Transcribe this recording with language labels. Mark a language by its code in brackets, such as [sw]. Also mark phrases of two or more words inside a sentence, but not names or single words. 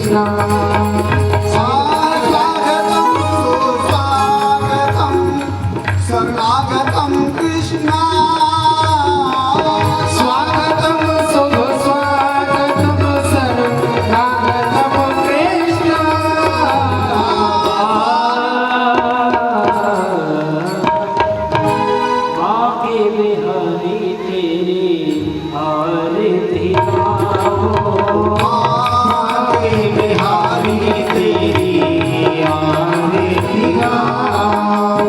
[sa] स्वागतं सुस्वागतं शरणागतं कृष्ण स्वागतं सुस्वागतं शरणागतं कृष्ण [hi] बाके बिहारी तेरी आरती गाओ आगे बिहारी तेरी आरती गाओ